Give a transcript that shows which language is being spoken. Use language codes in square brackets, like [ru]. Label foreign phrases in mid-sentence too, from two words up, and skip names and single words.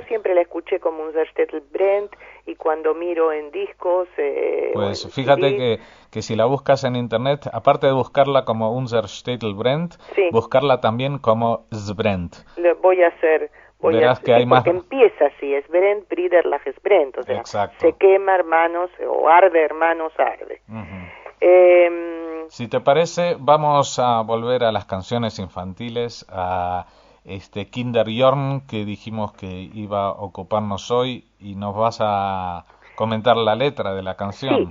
[es] Yo siempre la escuché como Unser Städtel brennt, y cuando miro en discos... Pues o en fíjate CD, que si la buscas en internet, aparte de buscarla como Unser Städtel brennt, Sí. buscarla también como Sbrennt. lo voy a hacer... Verás que hay más... porque empieza así, [yi] es brennt, Briderlach es brennt, [es] o sea, Exacto. se quema, hermanos, o arde, hermanos, arde. Si te parece, vamos a volver a las canciones infantiles, a este Kinderjorn que dijimos que iba a ocuparnos hoy, y nos vas a comentar la letra de la canción.